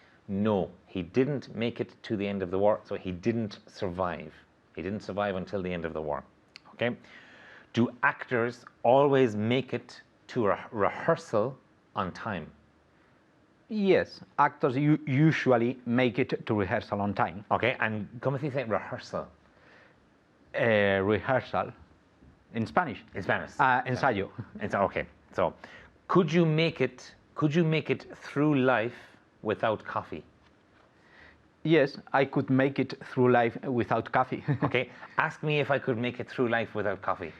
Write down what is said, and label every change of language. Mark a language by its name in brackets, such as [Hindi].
[English] No, he didn't make it to the end of the war, so he didn't survive. He didn't survive until the end of the war. Okay, do actors always make it to a rehearsal on time? Yes, actors usually make it to rehearsal on time. Okay, and [Spanish] ¿cómo se dice [English] rehearsal? Rehearsal in Spanish. In Spanish. [Spanish] Ensayo. [English] Okay, so could you make it through life without coffee? Yes, I could make it through life without coffee. Okay, ask me if I could make it through life without coffee.